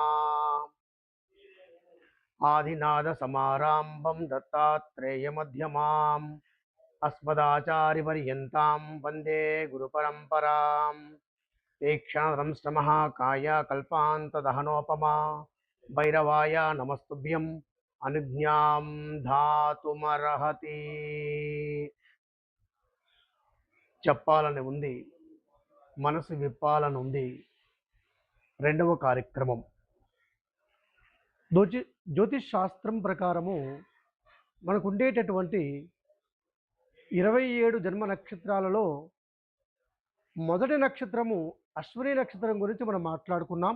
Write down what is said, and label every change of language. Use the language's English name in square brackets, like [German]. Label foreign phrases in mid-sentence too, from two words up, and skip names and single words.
[Sanskrit] आदिनाथसमारम्भं दत्तात्रेयमध्यमाम् अस्मदाचार्यपर्यन्तां वन्दे गुरुपरम्पराम्। तीक्ष्णदंष्टमहाकाय कल्पान्तदहनोपमा भैरवाय नमस्तुभ्यं अनुज्ञां धातुमर्हति। [Telugu] చెప్పాలని ఉంది, మనసు విప్పాలని ఉంది. రెండవ కార్యక్రమం జ్యోతిష్ శాస్త్రం ప్రకారము మనకు ఉండేటటువంటి 27 జన్మ నక్షత్రాలలో మొదటి నక్షత్రము అశ్విని నక్షత్రం గురించి మనం మాట్లాడుకున్నాం.